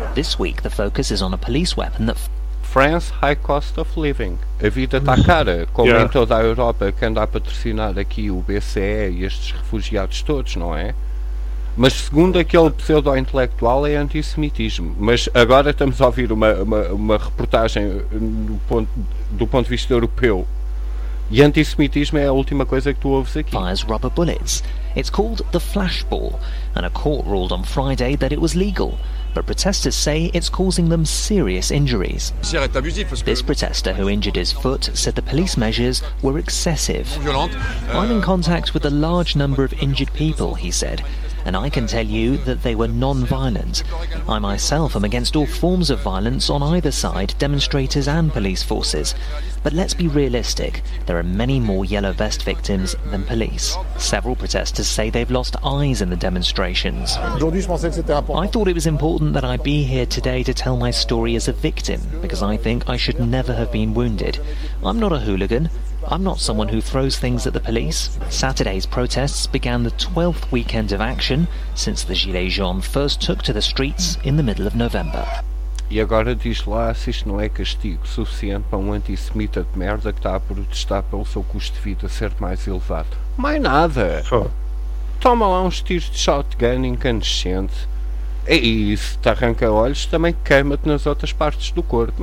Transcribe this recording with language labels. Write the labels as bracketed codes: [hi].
[en] This week the focus is on a police weapon that. France, high cost of living. [pt] A vida está cara, como em toda a Europa, que anda a patrocinar aqui o BCE e estes refugiados todos, não é? Mas segundo aquele pseudo-intelectual é antissemitismo. Mas agora estamos a ouvir uma reportagem do ponto de vista europeu. E antissemitismo é a última coisa que tu ouves aqui. [en] Fires rubber bullets. It's called the flashball, and a court ruled on Friday that it was legal. But protesters say it's causing them serious injuries. This protester who injured his foot said the police measures were excessive. I'm in contact with a large number of injured people, he said, and I can tell you that they were non-violent. I myself am against all forms of violence on either side, demonstrators and police forces. But let's be realistic, there are many more yellow vest victims than police. Several protesters say they've lost eyes in the demonstrations. I thought it was important that I be here today to tell my story as a victim, because I think I should never have been wounded. I'm not a hooligan. I'm not someone who throws things at the police. Saturday's protests began the 12th weekend of action since the Gilets Jaunes first took to the streets in the middle of November. [pt] E agora diz lá se isto não é castigo suficiente para um antissemita de merda que está a protestar pelo seu custo de vida ser mais elevado. Mais nada! Toma lá uns tiros de shotgun incandescente. E se te arranca olhos, também queima-te nas outras partes do corpo.